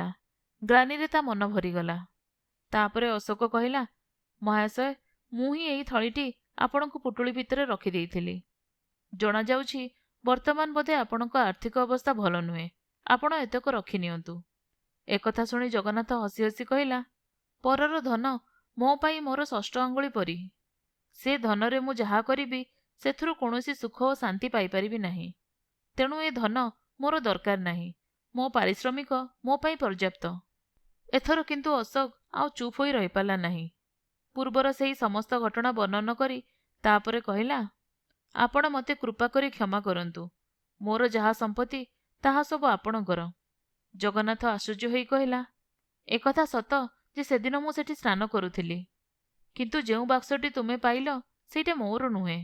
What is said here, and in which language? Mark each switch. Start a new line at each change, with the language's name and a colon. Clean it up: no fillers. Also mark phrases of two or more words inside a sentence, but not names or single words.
Odia: ଗ୍ଲାନିରେ ତା ମନ ଭରିଗଲା। ତାପରେ ଅଶୋକ କହିଲା, ମହାଶୟ ମୁଁ ହିଁ ଏହି ଥଳିଟି ଆପଣଙ୍କ ପୁଟୁଳି ଭିତରେ ରଖି ଦେଇଥିଲି। ଜଣା ଯାଉଛି ବର୍ତ୍ତମାନ ବୋଧେ ଆପଣଙ୍କ ଆର୍ଥିକ ଅବସ୍ଥା ଭଲ ନୁହେଁ, ଆପଣ ଏତକ ରଖି ନିଅନ୍ତୁ। ଏକଥା ଶୁଣି ଜଗନ୍ନାଥ ହସି ହସି କହିଲା, ପରର ଧନ ମୋ ପାଇଁ ମୋର ଷଷ୍ଠ ଆଙ୍ଗୁଳି ପରି। ସେ ଧନରେ ମୁଁ ଯାହା କରିବି ସେଥିରୁ କୌଣସି ସୁଖ ଓ ଶାନ୍ତି ପାଇ ପାରିବି ନାହିଁ। ତେଣୁ ଏ ଧନ ମୋର ଦରକାର ନାହିଁ, ମୋ ପାରିଶ୍ରମିକ ମୋ ପାଇଁ ପର୍ଯ୍ୟାପ୍ତ। ଏଥର କିନ୍ତୁ ଅଶୋକ ଆଉ ଚୁପ୍ ହୋଇ ରହିପାରିଲା ନାହିଁ। ପୂର୍ବର ସେହି ସମସ୍ତ ଘଟଣା ବର୍ଣ୍ଣନ କରି ତାପରେ କହିଲା, ଆପଣ ମୋତେ କୃପା କରି କ୍ଷମା କରନ୍ତୁ। ମୋର ଯାହା ସମ୍ପତ୍ତି ତାହା ସବୁ ଆପଣଙ୍କର। ଜଗନ୍ନାଥ ଆଶ୍ଚର୍ଯ୍ୟ ହୋଇ କହିଲା, ଏକଥା ସତ ଯେ ସେଦିନ ମୁଁ ସେଠି ସ୍ନାନ କରୁଥିଲି, କିନ୍ତୁ ଯେଉଁ ବାକ୍ସଟି ତୁମେ ପାଇଲ ସେଇଟା ମୋର ନୁହେଁ।